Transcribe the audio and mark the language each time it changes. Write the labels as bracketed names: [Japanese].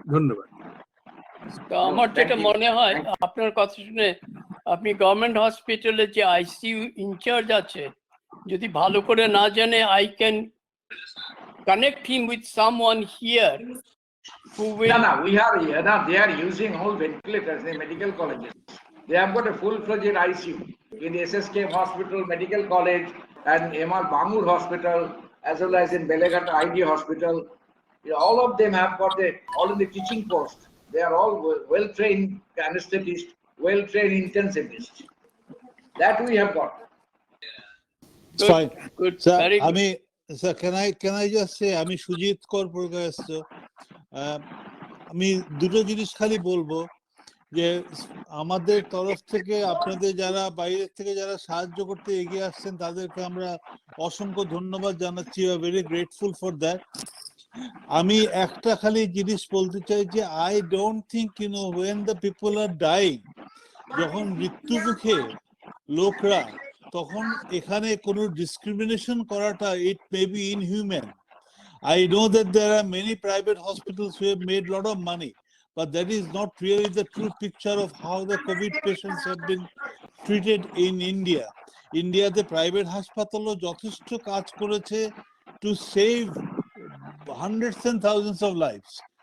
[Bangla] ধন্যবাদ। তো আমার যেটা মনে হয় আপনার কথা শুনে, আপনি গভর্নমেন্ট হসপিটালে যে আইসিইউ ইনচার্জ আছে, যদি ভালো করে না জানে, [English] I can connect him with someone here who will. No, we are here. Now they are using all ventilators in medical colleges. They have got a full-fledged ICU in SSK Hospital, Medical College, and MR Bangur Hospital, as well as in Beleghat ID Hospital. All of them have got all in the teaching post. They are all well-trained anesthetists, well-trained intensivists. That we have got. Good, Fine. good, Sir, very good. sir, can I just say, [Bangla] আমি সুজিত কর পুরকাস্ত, আমি দুটো জিনিস খালি বলবো যে আমাদের তরফ থেকে আপনাদের যারা বাইরের থেকে যারা সাহায্য করতে এগিয়ে আসছেন তাদেরকে আমরা অসংখ্য ধন্যবাদ জানাচ্ছি, [English] Very grateful for that. [Bangla] আমি একটা খালি জিনিস বলতে চাই যে [English] I don't think when the people are dying, [Bangla] যখন মৃত্যু মুখে লোকরা, তখন এখানে কোনো ডিসক্রিমিনেশন করাটা [English] It may be inhuman. I know that there are many private hospitals who have made a lot of money, but that is not really the true picture of how the COVID patients have been treated in India. India, the private hospital [Bangla] যথেষ্ট কাজ করেছে [English] to save hundreds and thousands of lives.